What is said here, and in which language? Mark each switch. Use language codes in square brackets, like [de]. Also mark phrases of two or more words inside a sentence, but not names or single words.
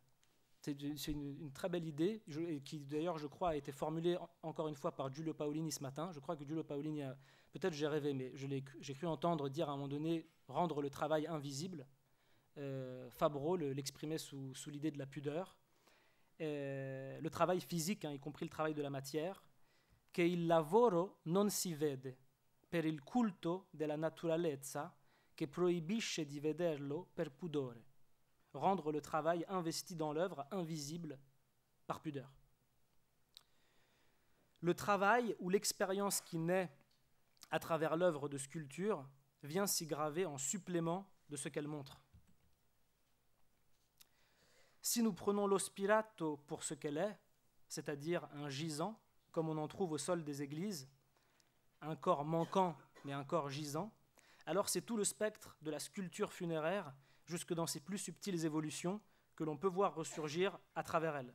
[fr] C'est une très belle idée, qui d'ailleurs, je crois, a été formulée encore une fois par Giulio Paolini ce matin. Je crois que Giulio Paolini, peut-être j'ai rêvé, mais j'ai cru entendre dire à un moment donné rendre le travail invisible. Fabre l'exprimait sous l'idée de la pudeur. Le travail physique, y compris le travail de la matière, [it] che il lavoro non si vede per il culto della naturalezza che proibisce di vederlo per pudore. [fr] Rendre le travail investi dans l'œuvre invisible par pudeur. Le travail ou l'expérience qui naît à travers l'œuvre de sculpture vient s'y graver en supplément de ce qu'elle montre. Si nous prenons Lo Spirato pour ce qu'elle est, c'est-à-dire un gisant, comme on en trouve au sol des églises, un corps manquant mais un corps gisant, alors c'est tout le spectre de la sculpture funéraire jusque dans ses plus subtiles évolutions que l'on peut voir ressurgir à travers elle.